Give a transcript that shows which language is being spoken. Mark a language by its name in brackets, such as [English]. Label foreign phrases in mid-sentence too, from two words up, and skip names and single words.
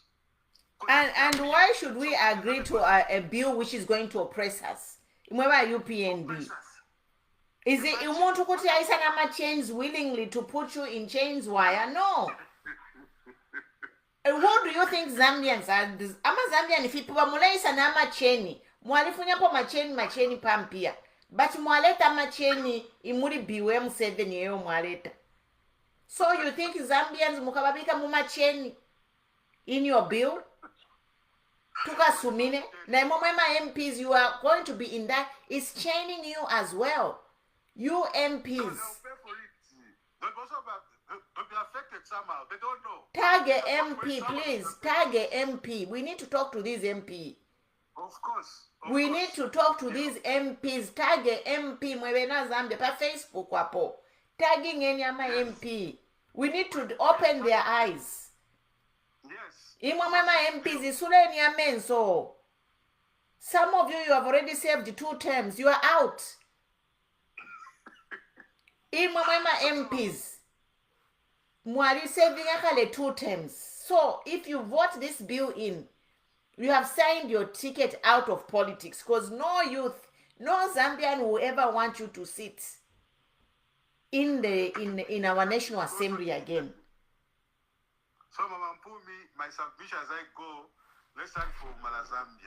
[English] And why should we agree to a bill which is going to oppress us? Remember UPND. Is it you want to put chains willingly to put you in chains? Why? No. What do you think Zambians are? [Bemba] Ama Zambian [English] if people [Bemba] mulaisa na macheni. Mwalifunya po macheni pampia. But mwaleta macheni imuri biwe Museveni yeo mwaleta. [English] So you think Zambians [Bemba] mukababika mumacheni [English] in your bill? [Bemba] Tukasumine. Na imomema [English] MPs, you are going to be in that. It's chaining you as well. You MPs. They'll be affected somehow. They don't know. Tag a MP, please. Tag a MP. We need to talk to this MP. Of course. We need to talk to these MPs. Tag a MP [Bemba] mwebena Zambia pa Facebook wapo. [English] Tagging any ama MP. We need to open their eyes. Yes. [Bemba] Imwama MPs isule ni amenso. [English] Some of you have already served 2 terms. You are out. [Bemba] Imwama MPs. Mwari serving akale 2 terms. [English] So if you vote this bill in, you have signed your ticket out of politics, because no youth, no Zambian will ever want you to sit in our National Assembly again. So Mama Mpumi, my submission as I go, let's start for Malazambia.